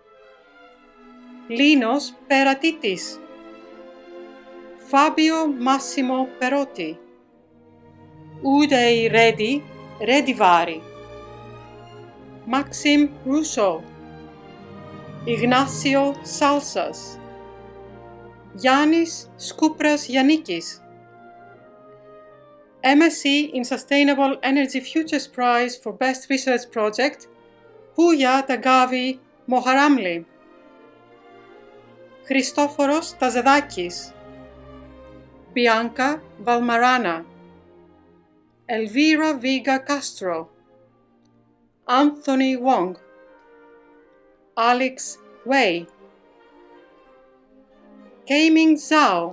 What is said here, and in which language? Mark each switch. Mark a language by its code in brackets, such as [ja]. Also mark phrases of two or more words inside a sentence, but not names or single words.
[en] Lenos Peratitis. Fabio Massimo Perotti. Uday Reddy Reddivari. Maxim Rousseau. Ignacio Salsas. Yannis Skoupras Yannikis. MSc in Sustainable Energy Futures Prize for Best Research Project, Pouya Tagavi Moharamli. Christoforos Tazedakis. Bianca Valmarana. Elvira Viga Castro. Anthony Wong. Alex Wei. Kaiming Zhao.